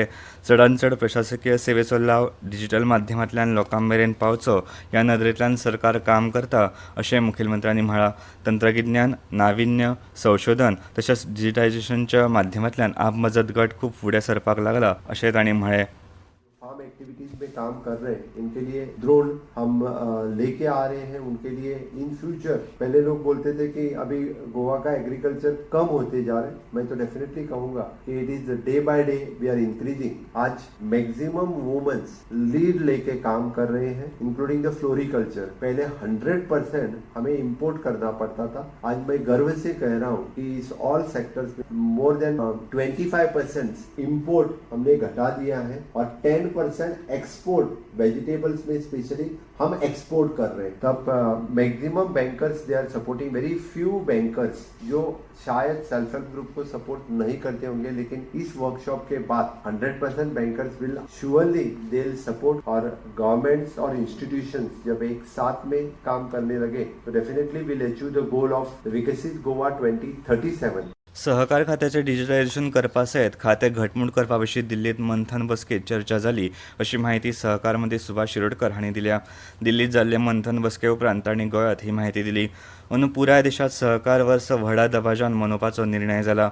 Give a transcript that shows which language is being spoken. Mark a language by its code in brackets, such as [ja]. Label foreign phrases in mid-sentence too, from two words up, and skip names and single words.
[kok] चडांत चड प्रशासकीय सेवेचो लाव डिजिटल माध्यमांतल्यान लोकां मेरेन पावचो ह्या नदरेंतल्यान सरकार काम करता अशें मुखेलमंत्र्यांनी म्हळां. तंत्रगिन्यान, नाविन्य, संशोधन तशेंच डिजिटायझेशनच्या माध्यमांतल्यान आपमजत गट खूब फुडें सरपाक लागला अशें तांणी म्हळें. [en] farm activities [hi] में काम कर रहे हैं, इनके लिए ड्रोन हम लेके आ रहे हैं. उनके लिए [en] in future [hi] पहले लोग बोलते थे कि अभी गोवा का एग्रीकल्चर कम होते जा रहे हैं. मैं तो डेफिनेटली कहूंगा कि [en] it is day by day we are increasing. [hi] आज [en] maximum womens [hi] लीड लेके काम कर रहे हैं, [en] including the floriculture. [hi] पहले 100% हमें इंपोर्ट करना पड़ता था. आज मैं गर्व से कह रहा हूँ कि इस [en] all sectors [hi] में [en] more than [hi] 25% इंपोर्ट हमने घटा दिया है और 10% [en] export vegetables [hi] में स्पेशली हम एक्सपोर्ट कर रहे हैं. तब [en] maximum bankers they are supporting. very few bankers [hi] जो शायद [en] self help group [hi] को सपोर्ट नहीं करते होंगे, लेकिन इस वर्कशॉप के बाद 100% [en] bankers will surely they will support. [hi] और गवर्नमेंट्स और इंस्टीट्यूशंस जब एक साथ में काम करने लगे तो [en] definitely will achieve the goal of [hi] विकसित गोवा 2037. [kok] सहकार खात्याचे डिजिटायझेशन करपा सयत खातें घटमूट करपा विशीं दिल्लींत मंथन बसकेंत चर्चा जाली अशी माहिती सहकार मंत्री सुभाष शिरोडकर हांणी दिल्या. दिल्लींत जाल्ले मंथन बसके उपरांत तांणी गोंयांत ही माहिती दिली. अंदू पुराय देशांत सहकार वर्स व्हडा दबाज्यान मनोवपाचो निर्णय जाला.